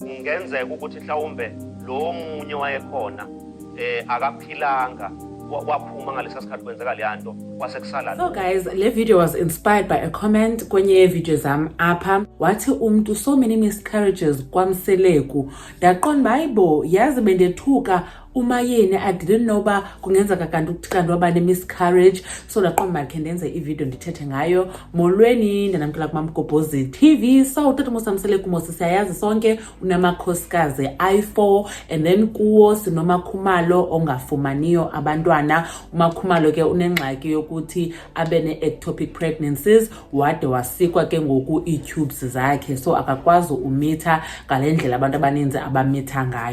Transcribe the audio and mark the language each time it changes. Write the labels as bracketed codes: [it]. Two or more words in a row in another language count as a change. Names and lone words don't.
[zu] kungenzeka ukuthi mhlawumbe lo munye wayekhona akaphilanga waphuma ngalesa sikhathi kwenzeka le nto kwasekusala. [en] So guys, le video was inspired by a comment [zu] kwenye video zami apha. Wathi umuntu [en] so many miscarriages [zu] kwaMseleku. [xh] Ndaqonda hayibo yazi bendethuka umayeni [en] I didn't know [xh] ba kungenzeka kanti ukuthi kanti waba ne miscarriage. So ndaqonda makhe ndenze ivideo ndithethe ngayo. Molweni ndanamkela kuMamgobhozi TV. So utata MusaMseleku Mosi siyayazi sonke unamakhosikazi i4 and then kuwo sinoMakhumalo ongafumaniyo abantwana. uMakhumalo ke unengxaki yokuthi abene [en] ectopic pregnancies [xh] wade wasikwa ke ngoku iTubes zakhe so akakwazi umitha ngalendlela abantu abaninzi abamitha ngayo.